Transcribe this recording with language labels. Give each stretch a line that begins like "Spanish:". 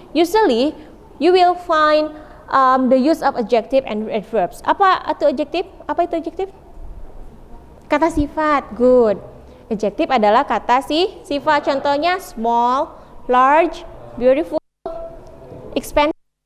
English: Usually, you will find the use of adjective and adverbs.
Indonesian: Apa itu adjective? Apa itu adjective? Kata sifat. Good. Adjective adalah kata sifat. Contohnya
English: small, large, beautiful, expensive.